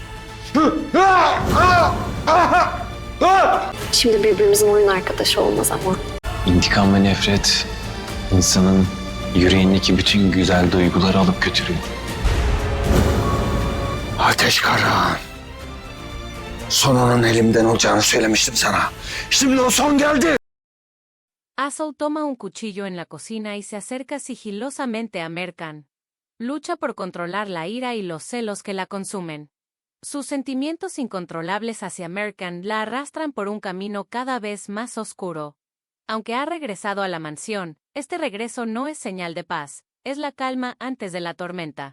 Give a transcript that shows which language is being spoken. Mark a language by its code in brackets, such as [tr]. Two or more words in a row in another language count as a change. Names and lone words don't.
[tr] Şimdi birbirimizin oyun arkadaşı olmaz ama. İntikam ve nefret insanın yüreğindeki bütün güzel duyguları alıp götürüyor. Ateş Karahan. Sonunun elimden olacağını söylemiştim sana. Şimdi o son geldi. [es] Azul toma un cuchillo en la cocina y se acerca sigilosamente a Mercan. Lucha por controlar la ira y los celos que la consumen. Sus sentimientos incontrolables hacia Mercan la arrastran por un camino cada vez más oscuro. Aunque ha regresado a la mansión, este regreso no es señal de paz, es la calma antes de la tormenta.